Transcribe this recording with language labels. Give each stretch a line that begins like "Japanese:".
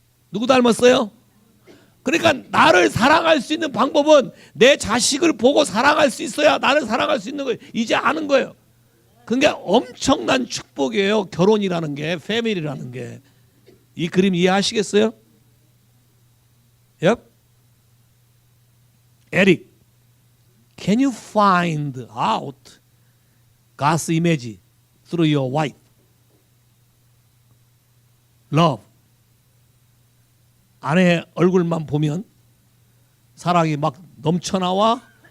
Korean: 누구 닮았어요? 그러니까 나를 사랑할 수 있는 방법은 내 자식을 보고 사랑할 수 있어야 나를 사랑할 수 있는 거예요. 이제 아는 거예요. 그게 엄청난 축복이에요. 결혼이라는 게, 패밀리라는 게. 이 그림 이해하시겠어요?
English: Yep. Eric, can you find out God's image through your wife? Love.
Korean: 아내의 얼굴만 보면 사랑이 막 넘쳐나와?